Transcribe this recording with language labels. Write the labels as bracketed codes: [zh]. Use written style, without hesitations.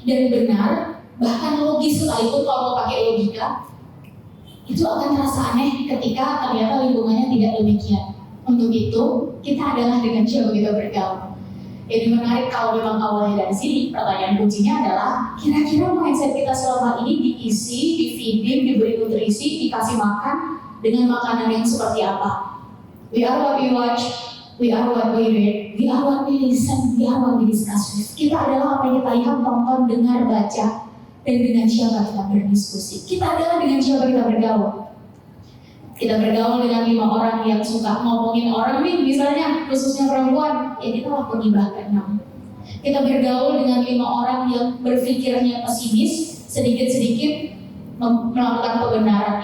[id] dan benar, bahkan logis sekalipun kalau mau pakai logika, itu akan terasa aneh ketika ternyata lingkungannya tidak demikian. Untuk itu, kita adalah dengan siapa kita bergaul. Jadi menarik kalau memang awalnya dari sini, pertanyaan kuncinya adalah kira-kira mindset kita selama ini diisi, di-feeding, diberi nutrisi, dikasih makan dengan makanan yang seperti apa? [en] We are what we watch, we are what we read, we are what we listen, we are what we discuss with. [id] Kita adalah apa yang kita lihat, tonton, dengar, baca, dan dengan siapa kita berdiskusi. Kita adalah dengan siapa kita bergaul. Kita bergaul dengan 5 orang yang suka ngomongin orang nih, misalnya khususnya perempuan, ya kita lakukan gibah ke-6. Kita bergaul dengan 5 orang yang berpikirnya pesimis, sedikit-sedikit melakukan kebenaran.